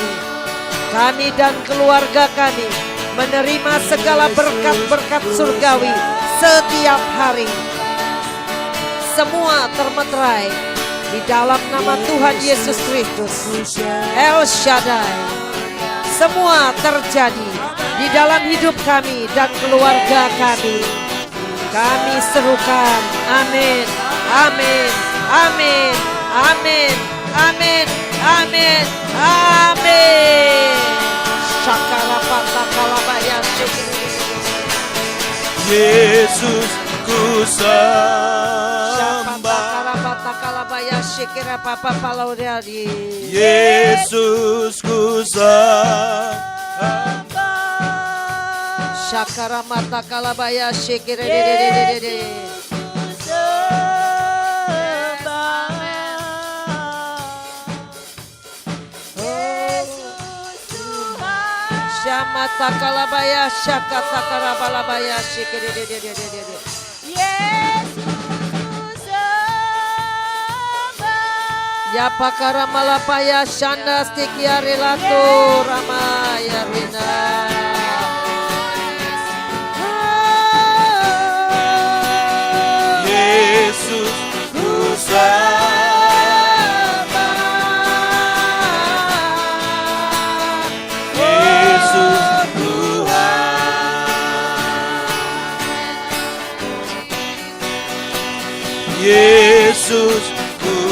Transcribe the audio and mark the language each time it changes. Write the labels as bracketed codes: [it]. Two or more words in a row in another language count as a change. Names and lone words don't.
[id] Kami dan keluarga kami menerima segala berkat-berkat surgawi setiap hari. Semua termeterai Di dalam nama Tuhan Yesus Kristus, El Shaddai, semua terjadi di dalam hidup kami dan keluarga kami. Kami serukan, amin, amin, amin, amin, amin, amin, amin. Shakarapatakalabaya. Yesus ku sembah, Yesus ku sembah. Shakara mata kalabaya shikere Shamata kalabaya shakata karabalabaya shikere Ya pakara malapaya shanda stikia relato ramaya rina. Yesus ku sembah, Yesus Tuhan, Yesus ku